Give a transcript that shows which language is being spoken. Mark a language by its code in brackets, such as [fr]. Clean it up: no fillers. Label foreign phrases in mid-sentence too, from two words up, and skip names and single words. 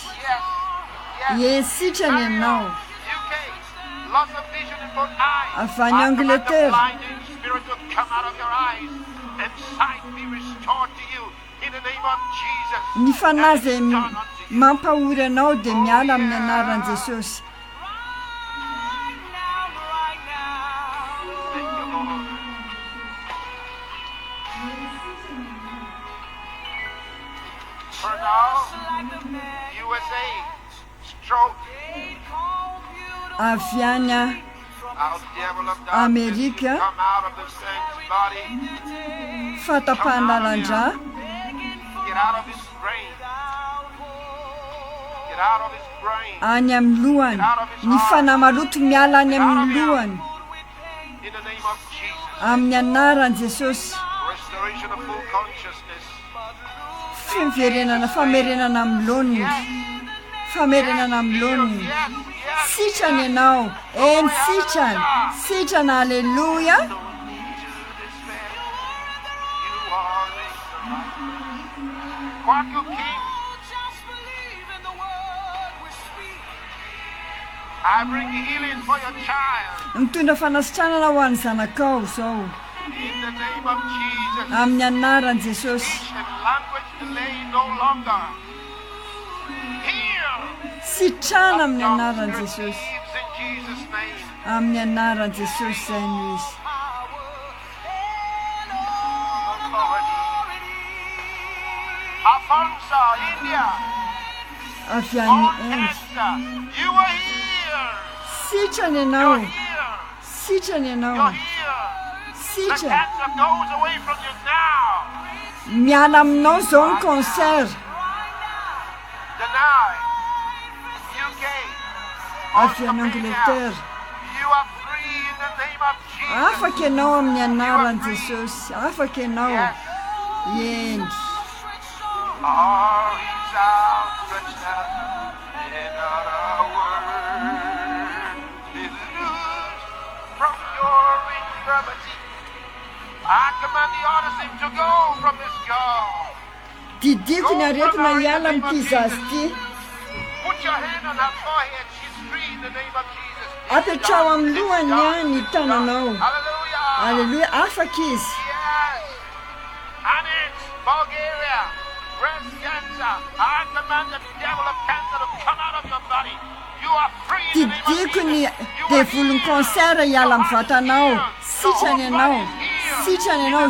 [mg] Ye sitrany ianao. Avy any Angleterre. Ny fanahy zay mampahory anao dia miala amin'ny anaran'i Jesosy. [en] For now, USA, stroke. [mg] Avy any Amerika, fatapahan-dalandrà. Any amin'ny lohany, ny fanahy maloto miala any amin'ny lohany. Amin'ny anaran'i Jesosy. Famerenana amin'ny loniny. Famerenana amin'ny loniny. Sitrany ianao, eny sitrany, sitrany, halleluja. [en] I bring healing for your child. [mg] Mitondra fanasitranana ho an'ny zanakao zao. [en] In the name of Jesus. [mg] Amin'ny anaran'i Jesosy. [en] Language delay no longer. Heal. [mg] Sitrana amin'ny anaran'i Jesosy. [en] In Jesus' name. [mg] Amin'ny anaran'i Jesosy zay no izy. [en] Afonso, India. [mg] Avy any Inde. [en] You are here. [mg] Sitrany ianao. Sitrany ianao. [en] The cancer goes away from you now. [mg] Miala aminao zao ny cancer. [en] Deny. UK. [mg] Avy any Angleterre. [en] You are free in the name of Jesus. [mg] Afaka ianao amin'ny anaran'i Jesosy. Afaka ianao. Eny. [en] Our hands outstretched out in our word is loose from your infirmity. I command the autism to go from this girl. [mg] Didiko ny aretina hiala amin'ity zazy ity. [en] Put your hand on her forehead. She's free in the name of Jesus. [mg] Apetrao amin'ny lohany ny tananao. Hallelujah. Hallelujah. Afaka izy. [en] Yes. And it's Bulgaria. Breast cancer. I command the devil of cancer to come out of your body. You are free in the name of [mg] Didiko ny [en] Jesus. [mg] devolon'ny cancer hiala amin'ny vatanao. Sitrany ianao. Sitrany ianao.